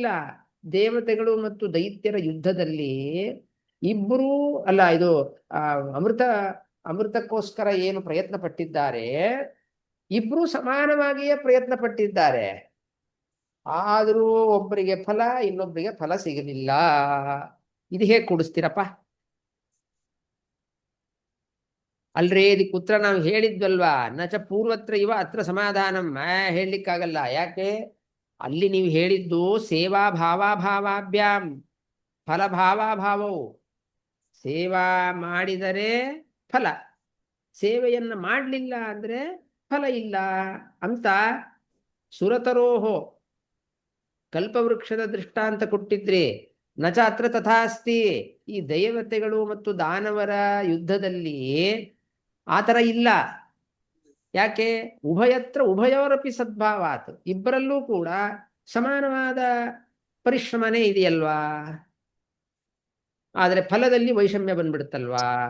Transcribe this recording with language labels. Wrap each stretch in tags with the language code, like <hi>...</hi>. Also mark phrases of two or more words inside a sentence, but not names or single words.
<kn>ದೇವತೆಗಳು ಮತ್ತು ದೈತ್ಯರ ಯುದ್ಧದಲ್ಲಿ ಇಬ್ಬರೂ ಅಲ್ಲ, ಇದು ಅಮೃತಕ್ಕೋಸ್ಕರ ಏನು ಪ್ರಯತ್ನ ಪಟ್ಟಿದ್ದಾರೆ, ಇಬ್ರು ಸಮಾನವಾಗಿಯೇ ಪ್ರಯತ್ನ ಪಟ್ಟಿದ್ದಾರೆ. ಆದರೂ ಒಬ್ಬರಿಗೆ ಫಲ, ಇನ್ನೊಬ್ಬರಿಗೆ ಫಲ ಸಿಗಲಿಲ್ಲ. ಇದು ಹೇಗೆ ಕೂಡಿಸ್ತೀರಪ್ಪ? ಅಲ್ರೇ, ಇದಕ್ಕೆ ಉತ್ತರ ನಾವು ಹೇಳಿದ್ವಲ್ವಾ,</kn> <sa>ನಚ ಪೂರ್ವತ್ರ ಇವ ಅತ್ರ ಸಮಾಧಾನಂ.</sa> <kn>ಹೇಳಲಿಕ್ಕಾಗಲ್ಲ. ಯಾಕೆ? ಅಲ್ಲಿ ನೀವು ಹೇಳಿದ್ದು</kn> <sa>ಸೇವಾ ಭಾವಾಭಾವಾಭ್ಯಾಂ,</sa> <kn>ಫಲಭಾವಾಭಾವವು. ಸೇವಾ ಮಾಡಿದರೆ ಫಲ, ಸೇವೆಯನ್ನು ಮಾಡಲಿಲ್ಲ ಅಂದ್ರೆ ಫಲ ಇಲ್ಲ ಅಂತ. ಸುರತರೋಹೋ ಕಲ್ಪವೃಕ್ಷದ ದೃಷ್ಟಾಂತ ಕೊಟ್ಟಿದ್ರಿ,</kn> <sa>ನಚ ಅತ್ರ ತಥಾಸ್ತಿ.</sa> <kn>ಈ ದೇವತೆಗಳು ಮತ್ತು ದಾನವರ ಯುದ್ಧದಲ್ಲಿ ಆ ಥರ ಇಲ್ಲ. ಯಾಕೆ?</kn> <sa>ಉಭಯತ್ರ ಉಭಯೋರಪಿ ಸದ್ಭಾವಾತ್,</sa> <kn>ಇಬ್ಬರಲ್ಲೂ ಕೂಡ ಸಮಾನವಾದ ಪರಿಶ್ರಮನೇ ಇದೆಯಲ್ವಾ? ಆದರೆ ಫಲದಲ್ಲಿ ವೈಷಮ್ಯ ಬಂದ್ಬಿಡುತ್ತಲ್ವಾ?</kn>